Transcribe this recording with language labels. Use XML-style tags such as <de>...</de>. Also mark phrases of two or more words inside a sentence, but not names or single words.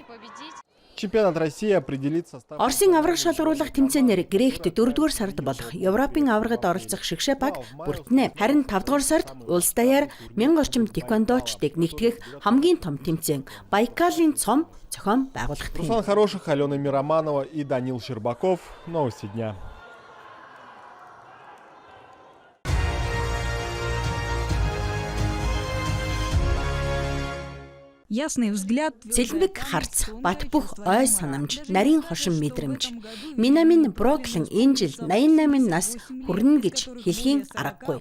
<mn>Оросын аврах шалгаруулах тэмцээнээр Грект 4-р сард болох Европын аврагад оролцох шигшээ баг бүрднэ. Харин 5-р сард улс даяар 1000 орчим тэквондочдыг нэгтгэх хамгийн том тэмцээн Байкалын цом зохион байгуулагдах юм.</mn> <ru>Руслан Хороших, Алена Мироманова и Данил Щербаков. Новости дня.</ru> <mn>Цэлмэг харц, бат бөх ой санамж, нарийн хошин мэдрэмж. Минамин Броклин энэ жил 88 нас хүрнэ гэж хэлхийн аргагүй.</mn>